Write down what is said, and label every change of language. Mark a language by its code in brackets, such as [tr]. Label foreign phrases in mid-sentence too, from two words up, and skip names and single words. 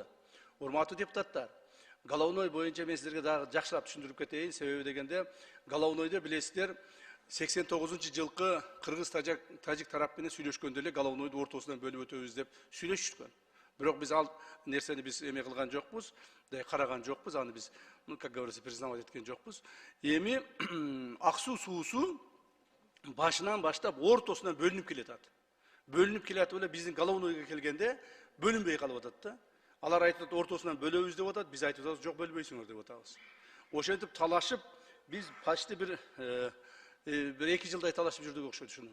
[ky] Урматтуу депутаттар, Головной боюнча мен сиздерге дагы жакшыраак түшүндүрүп кетейин. Себеби дегенде, Головнойдо билесиздер, 89-жылкы кыргыз тажик тарап менен сүйлөшкөндө эле Головнойду ортосунан бөлүп өтөбүз деп сүйлөшүшкөн. Бирок биз ал нерсени биз эме кылган жокпуз, караган жокпуз, аны биз, [ru] как говорится, признавать [ky] эткен жокпуз. Эми ак суу суусу башынан баштап ортосунан бөлүнүп келатат. Бөлүнүп келатып эле биздин Головнойго келгенде бөлүнбөй калып атат да. Алар айтат ортосунан бөлөбүз деп атат, биз айтып атабыз, жок бөлбөйсүңөр деп атабыз. Ошентип талашып, биз почти бир 2 жылдай талашып жүрдүк окшойт ушуну.